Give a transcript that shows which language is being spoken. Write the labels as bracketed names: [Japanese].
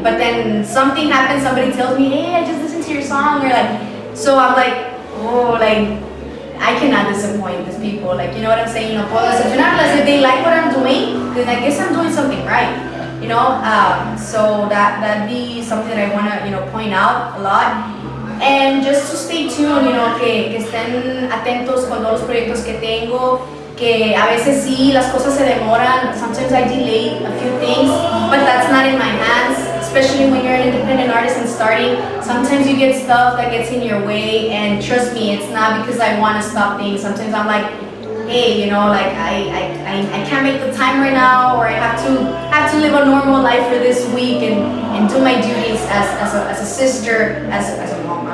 [English] But then something happens, somebody tells me, hey, I just listened to your song, or like, so I'm like, oh, like I cannot disappoint these people. Like, you know what I'm saying? [Spanish] No puedo decepcionarlas. [English] If they like what I'm doing, then I guess I'm doing something right. you know. So that'd be something that I want to, you know, point out a lot. And just to stay tuned, you know, [Spanish] que estén atentos con todos los proyectos que tengo, que a veces sí las cosas se demoran. [English] Sometimes I delay a few things, but that's not in my hands, especially when you're an independent artist and starting. Sometimes you get stuff that gets in your way, and trust me, it's not because I want to stop things. Sometimes I'm like, hey, you know, like I can't make the time right now, or I have to live a normal life for this week and do my duties as a sister, as a mom.